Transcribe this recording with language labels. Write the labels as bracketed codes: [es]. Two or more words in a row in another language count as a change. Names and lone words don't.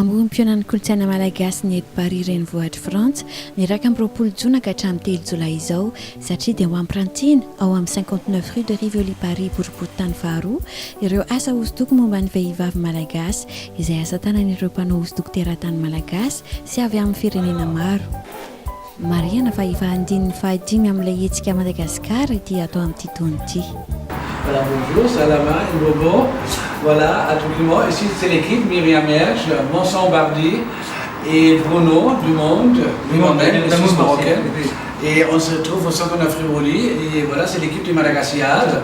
[mg] Fampionan'ny kolontsaina malagasy ny eto Paris renivohitra Frantsa niraka amin'ny 20 jona ka hatramin'ny 3 jolay izao satria dia ho ampirantiny ao amin'ny 59 rue de Rivoli Paris boriboritany faharoa ireo asa hosodoko momba ny vehivavy malagasy izay asa tanan'ireo mpanao hosodoko teratany malagasy sy avy amin'ny firenena maro. Mariana fa efa andininy fahadimy amin'ilay hetsika Madagasikara ity atao amin'ity taona ity. [fr] Voilà, bonjour, Salama et Bobo. Voilà, à tout le monde. Ici, c'est l'équipe Myriam Herge, Monson Bardi et Bruno du Monde, lui-même, la Suisse marocaine. Et on se retrouve au 59 Rivoli. Et voilà, c'est l'équipe du Madagasiade.